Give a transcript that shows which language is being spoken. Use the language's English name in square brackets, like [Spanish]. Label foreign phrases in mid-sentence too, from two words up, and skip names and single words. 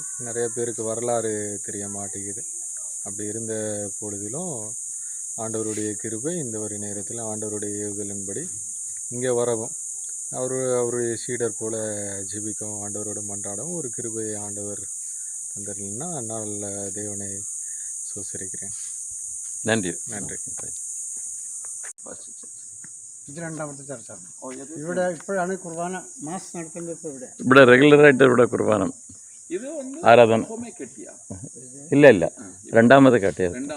[Tamil] நிறைய பேருக்கு வரலாறு தெரிய மாட்டேங்குது. அப்படி இருந்த பொழுதிலும் ஆண்டவருடைய கிருபை இந்த ஒரு நேரத்தில் ஆண்டவருடைய ஏவுதலின்படி இங்கே வரவும் அவருடைய சீடர் போல ஜெபிக்கவும் ஆண்டவரோட மன்றாடவும் ஒரு கிருபையை ஆண்டவர் தந்தர்னா நான் தேவனை சோசரிக்கிறேன். [Malayalam] നന്ദി. ഇത് രണ്ടാമത്തെ ചർച്ചാണ്. ഇവിടെ ഇപ്പോഴാണ് കുർബാന മാസ് നടത്തുന്നത്. ഇവിടെ റെഗുലറായിട്ട് ഇവിടെ കുർബാന ആരാധന ഇല്ല രണ്ടാമത് കെട്ടിയത്.